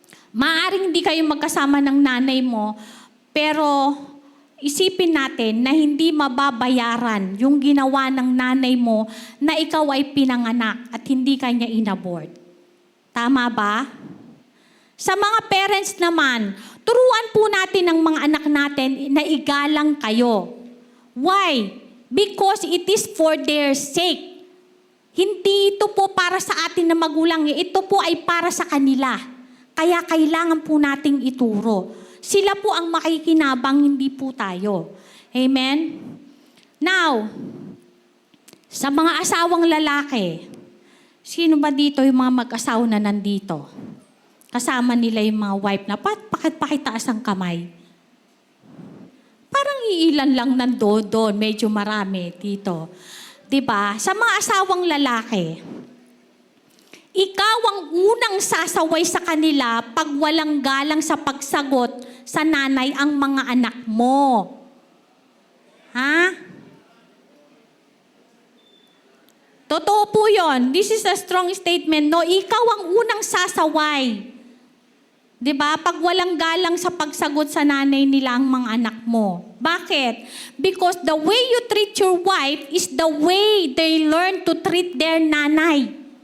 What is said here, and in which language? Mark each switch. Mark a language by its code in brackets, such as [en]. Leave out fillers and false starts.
[tl] Maaring hindi kayo magkasama ng nanay mo, pero isipin natin na hindi mababayaran yung ginawa ng nanay mo na ikaw ay pinanganak at hindi kanya inabort. Tama ba? Sa mga parents naman, turuan po natin ang mga anak natin na igalang kayo. [en] Why? Because it is for their sake. [tl] Hindi ito po para sa atin na magulang. Ito po ay para sa kanila. Kaya kailangan po nating ituro. Sila po ang makikinabang, hindi po tayo. Amen? Now, sa mga asawang lalaki, sino ba dito yung mga mag-asawa na nandito? Kasama nila yung mga wife na, pakitaas ang kamay. Parang iilan lang nandoon, medyo marami dito. 'Di ba? Sa mga asawang lalaki, ikaw ang unang sasaway sa kanila pag walang galang sa pagsagot sa nanay ang mga anak mo. Ha? Totoo po yun. [en] This is a strong statement, no? [tl] Ikaw ang unang sasaway. 'Di ba? Pag walang galang sa pagsagot sa nanay nila ang mga anak mo. Bakit? [en] Because the way you treat your wife is the way they learn to treat their nanay.